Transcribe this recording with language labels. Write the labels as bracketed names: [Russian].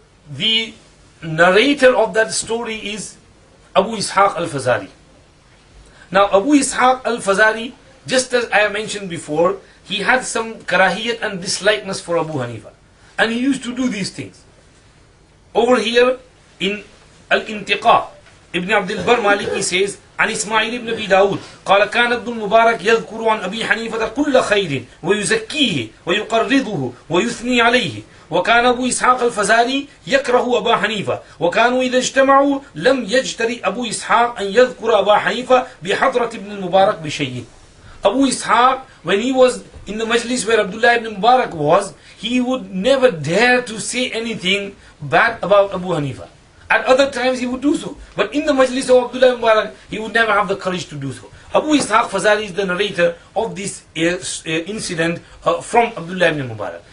[English] The narrator of that story is Abu Ishaq al-Fazari. Now Abu Ishaq al-Fazari, just as I have mentioned before, he had some karahiyat and dislikeness for Abu Hanifah. And he used to do these things. Over here in Al-Intiqa, Ibn Abdul Bar Maliki says, [Arabic] عن إسماعيل بن أبي داود قال كان ابن المبارك يذكر عن أبي حنيفة كل خير ويزكيه ويقرضه ويثني عليه وكان أبو إسحاق الفزاري يكره أبا حنيفة وكانوا إذا اجتمعوا لم يجترئ أبو إسحاق أن يذكر أبا حنيفة بحضرة ابن المبارك بشيء. [English] Abu Ishaq, when he was in the majlis where Abdullah ibn Mubarak was, he would never dare to say anything bad about Abu Hanifah. At other times he would do so, but in the majlis of Abdullah ibn Mubarak, he would never have the courage to do so. Abu Ishaq Fazari is the narrator of this incident from Abdullah ibn Mubarak.